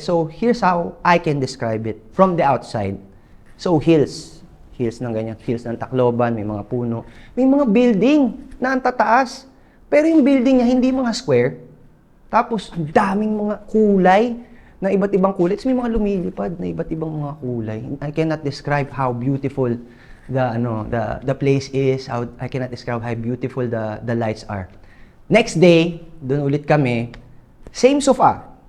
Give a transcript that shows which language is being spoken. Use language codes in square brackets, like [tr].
[en] So, here's how I can describe it from the outside. [tl] So, hills ng ganyan, hills ng Tacloban, may mga puno, may mga building na ang tataas. Pero yung building niya, hindi mga square. Tapos, daming mga kulay na iba't ibang kulay. Tapos may mga lumilipad na iba't ibang mga kulay. [en] I cannot describe how beautiful the place is. I cannot describe how beautiful the lights are. Next day, [tl] doon ulit kami. [en] Same sofa.